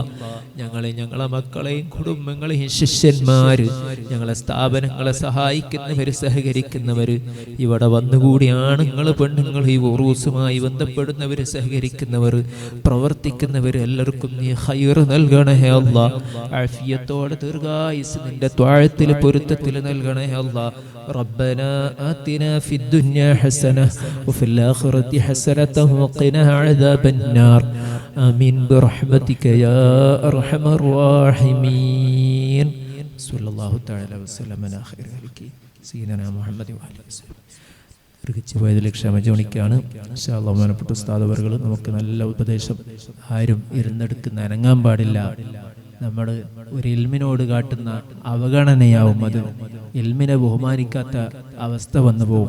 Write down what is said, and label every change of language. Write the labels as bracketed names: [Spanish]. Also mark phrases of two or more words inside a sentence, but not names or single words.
[Malayalam] ഞങ്ങളെ, ഞങ്ങളെ മക്കളെയും കുടുംബങ്ങളെയും ശിഷ്യന്മാര്, ഞങ്ങളെ സ്ഥാപനങ്ങളെ സഹായിക്കുന്നവര്, സഹകരിക്കുന്നവര്, ഇവിടെ വന്നുകൂടി ആണുങ്ങൾ പെണ്ണുങ്ങൾ, ഈ ഉറൂസുമായി ബന്ധപ്പെടുന്നവര്, സഹകരിക്കുന്നവർ, പ്രവർത്തിക്കുന്നവര് എല്ലാവർക്കും നീ ഖൈർ നൽകണേ അല്ലാഹ്. ആഫിയത്തോടെ ദീർഘായുസ് നിന്റെ ത്വാഴത്തിൽ പൊരുത്തത്തിൽ നൽകണേ അല്ലാഹ്. [Arabic] ربنا آتنا في الدنيا حسنة وفي الآخرة حسنة وقنا عذاب النار آمين برحمتك يا أرحم الراحمين صلى الله تعالى وسلم على خير خلقه سيدنا محمد وعلى آله وسلم. [Malayalam] പോയതിൽ ക്ഷമ ചോദിക്കുകയാണ്. [Arabic] إن شاء الله [Malayalam] ബഹുമാനപ്പെട്ട ഉസ്താദ് അവറുകൾ നമുക്ക് നല്ല ഉപദേശം. ആരും ഇരുന്നെടുക്കുന്ന അനങ്ങാൻ പാടില്ല. നമ്മൾ ഒരു ഇൽമിനോട് കാട്ടുന്ന അവഗണനയാവും അത്. ഇൽമിനെ ബഹുമാനിക്കാത്ത അവസ്ഥ വന്നു പോകും.